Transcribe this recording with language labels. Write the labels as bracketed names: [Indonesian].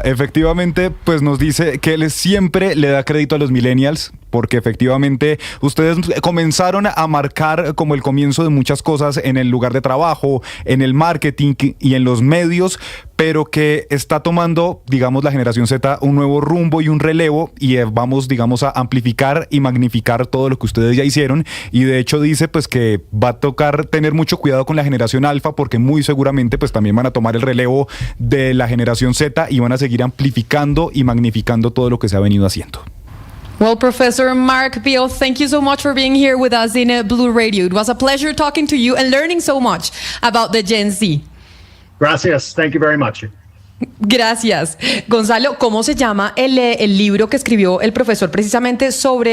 [Spanish] Efectivamente, pues nos dice que él siempre le da crédito a los millennials, porque efectivamente ustedes comenzaron a marcar como el comienzo de muchas cosas en el lugar de trabajo, en el marketing y en los medios, pero que está tomando, digamos, la generación Z un nuevo rumbo y un relevo, y vamos, digamos, a amplificar y magnificar todo lo que ustedes ya hicieron. Y de hecho dice pues que va a tocar tener mucho cuidado con la generación alfa, porque muy seguramente pues también van a tomar el relevo de la generación Z y van a seguir amplificando y magnificando todo lo que se ha venido haciendo. [English] Well, Professor Mark Bio, thank you so much for being here with us in Blue Radio. It was a pleasure talking to you and learning so much about the Gen Z. [Spanish] Gracias. [English] Thank you very much. [Spanish] Gracias. Gonzalo, ¿cómo se llama el libro que escribió el profesor precisamente sobre